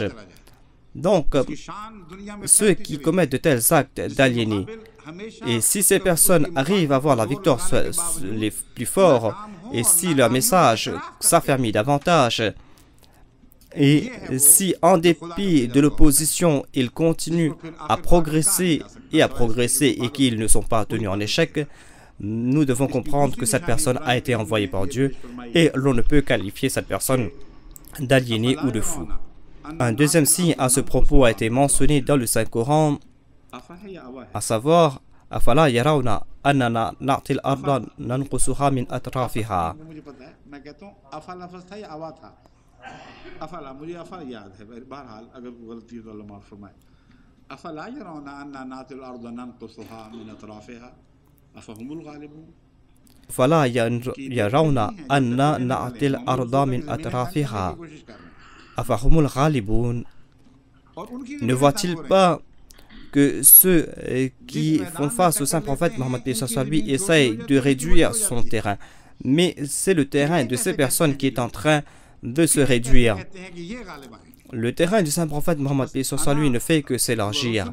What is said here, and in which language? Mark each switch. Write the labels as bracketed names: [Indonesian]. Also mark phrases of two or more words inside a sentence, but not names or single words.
[French] Donc, ceux qui commettent de tels actes d'aliéner, et si ces personnes arrivent à avoir la victoire les plus forts, et si leur message s'affermit davantage, et si en dépit de l'opposition, ils continuent à progresser et qu'ils ne sont pas tenus en échec, nous devons comprendre que cette personne a été envoyée par Dieu et l'on ne peut qualifier cette personne d'aliéné ou de fou. Un deuxième signe à ce propos a été mentionné dans le Saint-Coran, à savoir « [Arabic] أفلا يرون أنا نأتي الأرض ننقصها من أطرافها » فلا يرون أن نأتي الأرض من أطرافها أفهم الغالبون. Ne voit-il pas que ceux qui font face au saint prophète Mohammed lui essayent de réduire son terrain, mais c'est le terrain de ces personnes qui est en train de se réduire. Le terrain du saint prophète Mohammed lui ne fait que s'élargir.